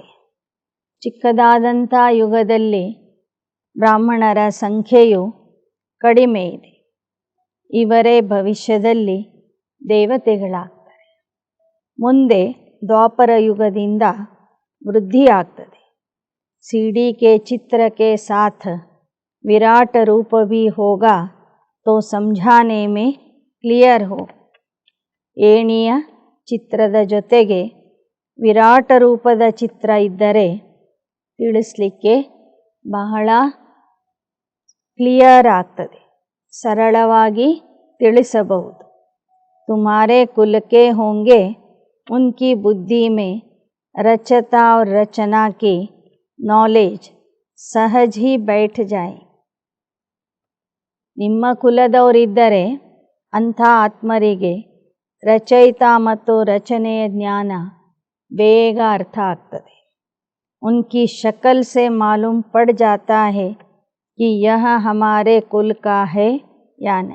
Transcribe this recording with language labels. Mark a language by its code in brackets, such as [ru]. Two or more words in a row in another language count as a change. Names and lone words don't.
[kn] ಚಿಕ್ಕದಾದಂಥ ಯುಗದಲ್ಲಿ ಬ್ರಾಹ್ಮಣರ ಸಂಖ್ಯೆಯು ಕಡಿಮೆ ಇದೆ. ಇವರೇ ಭವಿಷ್ಯದಲ್ಲಿ ದೇವತೆಗಳಾಗ್ತಾರೆ. ಮುಂದೆ ದ್ವಾಪರ ಯುಗದಿಂದ ವೃದ್ಧಿ ಆಗ್ತದೆ. [hi] सीढ़ी के चित्र के साथ विराट रूप भी होगा तो समझाने में क्लियर हो. [kn] ಏಣಿಯ ಚಿತ್ರದ ಜೊತೆಗೆ ವಿರಾಟ ರೂಪದ ಚಿತ್ರ ಇದ್ದರೆ ತಿಳಿಸಲಿಕ್ಕೆ ಬಹಳ ಕ್ಲಿಯರ್ ಆಗ್ತದೆ, ಸರಳವಾಗಿ ತಿಳಿಸಬಹುದು. [hi] तुम्हारे कुल के होंगे उनकी बुद्धि में रचता और रचना की नॉलेज सहज ही बैठ जाए. [kn] ನಿಮ್ಮ ಕುಲದವರಿದ್ದರೆ ಅಂಥ ಆತ್ಮರಿಗೆ ರಚಯಿತ ಮತ್ತು ರಚನೆಯ ಜ್ಞಾನ ಬೇಗ ಅರ್ಥ ಆಗ್ತದೆ. [hi] उनकी शकल से मालूम पड़ जाता है कि यह हमारे कुल का है या नहीं.